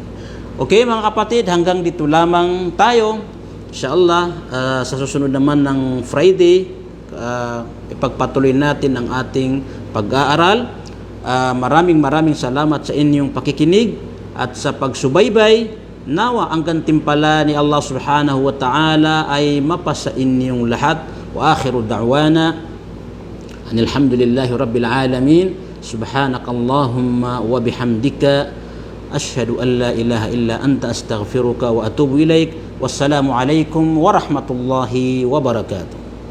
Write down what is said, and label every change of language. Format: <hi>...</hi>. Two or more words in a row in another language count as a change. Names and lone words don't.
<tl>Okay mga kapatid, hanggang dito lamang tayo. Inshallah, sa susunod naman ng Friday, ipagpatuloy natin ang ating pag-aaral. Maraming salamat sa inyong pakikinig at sa pagsubaybay. Nawa ang gantimpala ni Allah</tl> <ar>سبحانه وتعالى</ar> <tl>ay mapasa inyong lahat.</tl> <ar>وآخر دعوانا الحمد لله رب العالمين. سبحانك اللهم وبحمدك أشهد أن لا إله إلا أنت أستغفرك وأتوب إليك. والسلام عليكم ورحمة الله وبركاته.</ar>